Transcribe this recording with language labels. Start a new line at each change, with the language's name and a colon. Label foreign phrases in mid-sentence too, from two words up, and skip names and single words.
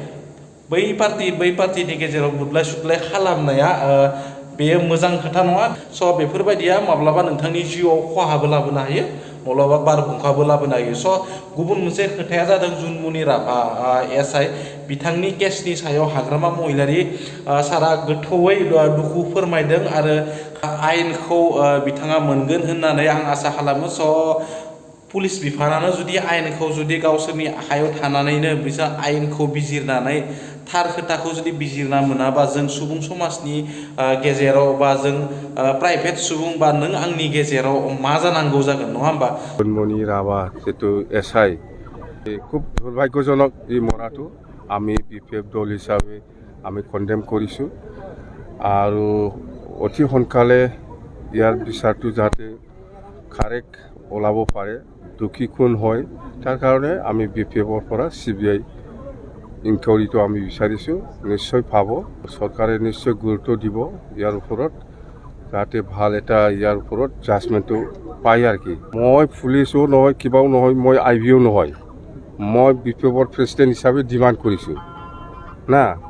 Bodo: बै पार्टिनि गेजेराव बुदलाय सुदलाय खालामनाया बेयो मोजां खोथा नङा स' बेफोरबायदिया माब्लाबा नोंथांनि जिउआव खहाबो लाबोनो हायो माब्लाबा बारहुंखाबो लाबोनो हायो स' गुबुन मोनसे खोथाया जादों जुनमुनि राभा SI बिथांनि केसनि सायाव हाग्रामा महिलारि सारा गोथौयै दुखु फोरमायदों आरो आयेनखौ बिथाङा मोनगोन होननानै आं आसा खालामो स' पुलिस बिफानानो जुदि आयेनखौ जुदि गावसोरनि आखायाव थानानैनो बिसोर आयेनखौ बिजिरनानै थार खोथाखौ जुदि बिजिरना मोनाबा जों सुबुं समाजनि गेजेराव बा जों प्राइभेट सुबुं बा नों आंनि गेजेराव मा जानांगौ जागोन नङा होमबा
Assamese: জন্মনি ৰাভা যেটো SI খুব দুৰ্ভাগ্যজনক এই মৰাটো আমি BPF দল হিচাপে আমি কণ্ডেম কৰিছোঁ আৰু অতি সোনকালে ইয়াৰ বিচাৰটো যাতে কাৰেক্ট ওলাব পাৰে দুখী কোন হয় তাৰ কাৰণে আমি BPFৰ পৰা CBI ইনকুৱাৰীটো আমি বিচাৰিছোঁ নিশ্চয় পাব চৰকাৰে নিশ্চয় গুৰুত্ব দিব ইয়াৰ ওপৰত যাতে ভাল এটা ইয়াৰ ওপৰত জাজমেণ্টটো পায় আৰু কি মই পুলিচো নহয় কিবাও নহয় মই IBও নহয় মই BPFৰ প্ৰেচিডেণ্ট হিচাপে ডিমাণ্ড কৰিছোঁ না